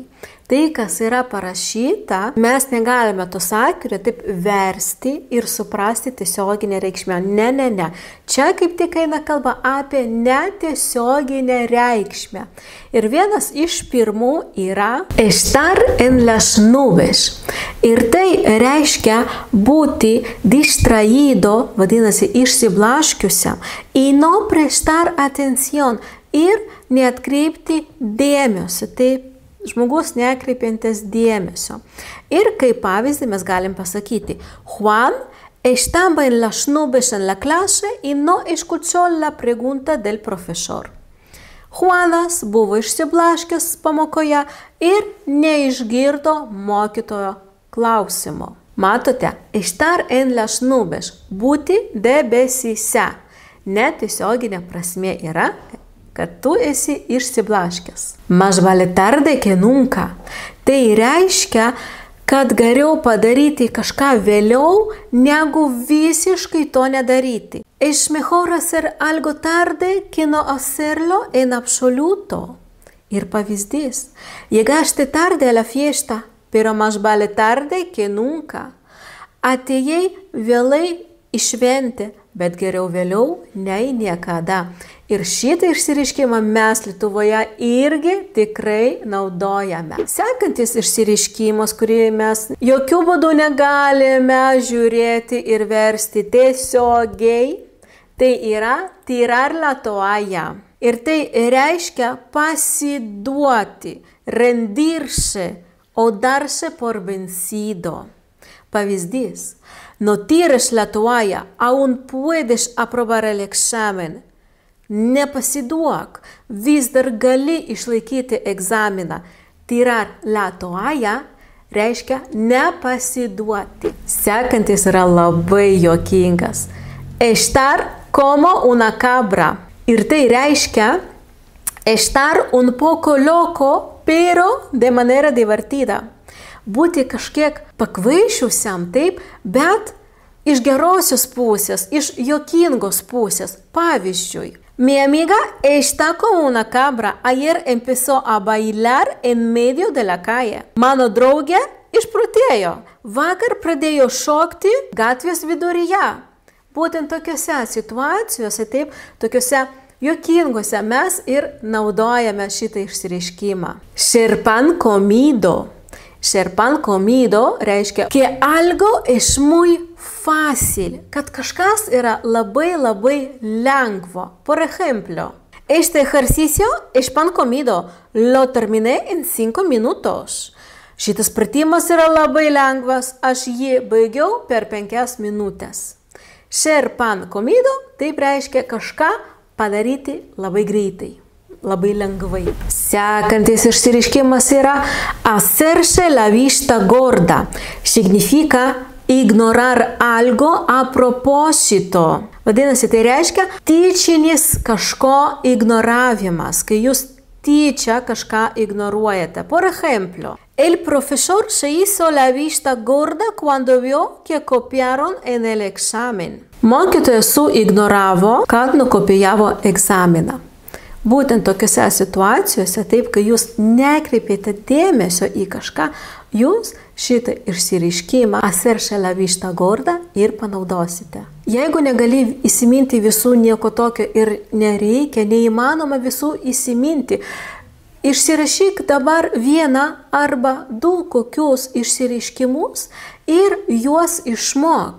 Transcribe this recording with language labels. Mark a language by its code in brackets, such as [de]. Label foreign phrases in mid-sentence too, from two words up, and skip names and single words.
[lt] Tai, kas yra parašyta, mes negalime to sakinio taip versti ir suprasti tiesioginę reikšmę. Ne. Čia kaip tik eina kalba apie netiesioginę reikšmę. Ir vienas iš pirmų yra [es] estar en las nubes. [lt] Ir tai reiškia būti distraído, vadinasi, išsiblaškiusiam, [es] y no prestar atención [lt] ir neatkreipti dėmesio. Taip, žmogus nekreipiantis dėmesio. Ir kaip pavyzdį mes galim pasakyti, [es] Juan estaba en las nubes en la clase y no escuchó la pregunta del profesor. [lt] Juanas buvo išsiblaškęs pamokoje ir neišgirdo mokytojo klausimo. Matote, [es] estar en las nubes, [lt] būti debesyse. Netiesioginė prasmė yra, kad tu esi išsiblaškęs. [es] Más vale tarde que nunca. [lt] Tai reiškia, kad geriau padaryti kažką vėliau, negu visiškai to nedaryti. [es] Es mejor hacer algo tarde que no hacerlo en absoluto. [lt] Ir pavyzdys. [es] Llegaste tarde a la fiesta, pero más vale tarde que nunca. [lt] Atėjai vėlai į šventę, bet geriau vėliau nei niekada. Ir šitą išsireiškimą mes Lietuvoje irgi tikrai naudojame. Sekantis išsireiškimas, kurį mes jokių būdų negalime žiūrėti ir versti tiesiogiai, tai yra [es] tirar la toalla. [lt] Ir tai reiškia pasiduoti, [es] rendirse o darse por vencido. [lt] Pavyzdys. [es] No tires la toalla, aún puedes aprobar el examen. [lt] Nepasiduok, vis dar gali išlaikyti egzaminą. [es] Tirar la toalla [lt] reiškia nepasiduoti. Sekantis yra labai juokingas. [es] Estar como una cabra. [lt] Ir tai reiškia [es] estar un poco loco, pero de manera divertida. [lt] Būti kažkiek pakvaišusiam, taip, bet iš gerosios pusės, iš juokingos pusės. Pavyzdžiui, [es] mi amiga está como una cabra. Ayer empezó a bailar en medio de la calle. [lt] Mano draugė išprotėjo. Vakar pradėjo šokti gatvės viduryje. Būtent tokiose situacijose, taip, tokiose juokingose mes ir naudojame šitą išsireiškimą. [es] Ser pan comido. Ser pan comido reiškia, que algo es muy fácil, [lt] kad kažkas yra labai lengvo. [es] Por ejemplo, este ejercicio es pan comido, lo terminé en 5 minutos. [lt] Šitas pratimas yra labai lengvas, aš jį baigiau per 5 minutės. [es] Ser pan comido, [lt] taip reiškia kažką padaryti labai greitai. Labai lengvai. Sekantis išsireiškimas yra [es] hacerse la vista gorda. Significa ignorar algo a propósito. [lt] Vadinasi, tai reiškia tyčinis kažko ignoravimas, kai jūs tyčia kažką ignoruojate. [es] Por ejemplo, el profesor se hizo la vista gorda cuando vio que copiaron en el examen. [lt] Mokytojas suignoravo, kad nukopijavo egzaminą. Būtent tokiose situacijose, taip, kai jūs nekreipėte dėmesio į kažką, jūs šitą išsireiškimą aserša [es] la vista gorda [lt] ir panaudosite. Jeigu negali įsiminti visų, nieko tokio ir nereikia, neįmanoma visų įsiminti, išsirašyk dabar vieną arba du kokius išsireiškimus ir juos išmok.